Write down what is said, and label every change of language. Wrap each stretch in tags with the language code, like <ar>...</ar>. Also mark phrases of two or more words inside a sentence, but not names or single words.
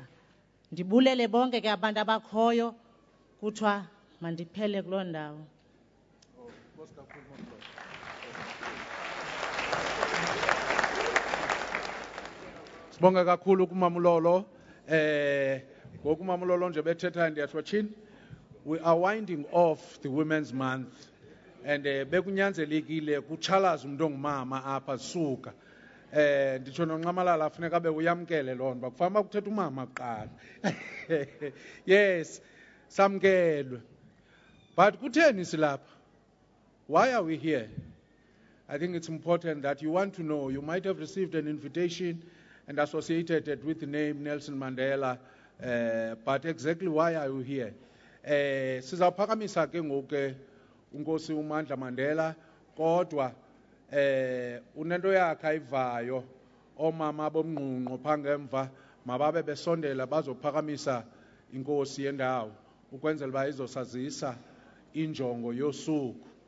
<xh>Ndibulele bonke ke abantu abakhoyo kuthiwa mandiphele kuloo ndawo. Sibonga kakhulu kuMamulolo. Ngoku uMamulolo nje bethetha ndiyathwatshini.</xh> <en>We are winding off the Women's Month and</en> <xh>bekunyanzelekile kuchalaza umuntu ongumama apha suka. Nditsho noNxamalala afuneka abe uyamkele loo nto kufanele kuthetha umama kuqala. Yes, samkelwe. But kutheni silapha?</xh> <en>Why are we here? I think it's important that you want to know. You might have received an invitation and associated it with the name Nelson Mandela, but exactly why are you here?</en> <xh>Sizawuphakamisa ke ngoku uNkosi uMandla Mandela kodwa unento yakhe ayivayo omama bomnqunqo phangemva mababe besondela bazophakamisa inkosi yendawo ukwenzela uba izosazisa injongo yosuku.</xh>